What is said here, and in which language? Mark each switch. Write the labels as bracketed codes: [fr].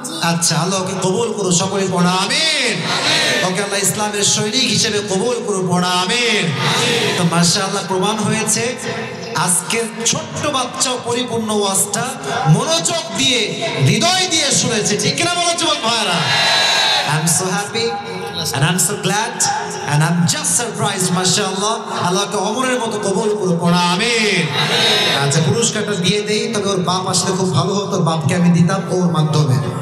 [bn] আচ্ছা, আল্লাহ ওকে কবুল করো, সকলে পড়া আমিন। ওকে আল্লাহ ইসলামের সৈনিক হিসেবে কবুল করো, পড়া আমিন। তো মাশাআল্লাহ প্রমাণ হয়েছে আজকের ছোট্ট বাচ্চা পরিপূর্ণ ওয়াজটা মনোযোগ দিয়ে, হৃদয় দিয়ে শুনেছে। ঠিক কিনা বলো যুবক ভাইরা? [en] I'm so happy and I'm so glad and I'm just surprised, mashallah. [bn] আল্লাহকে ওমরের মতো কবুল করো, পড়া আমিন। আচ্ছা, পুরস্কারটা দিয়ে দেই। তবে ওর বাপ আসলে খুব ভালো হতো, বাপকে আমি দিতাম ওর মাধ্যমে।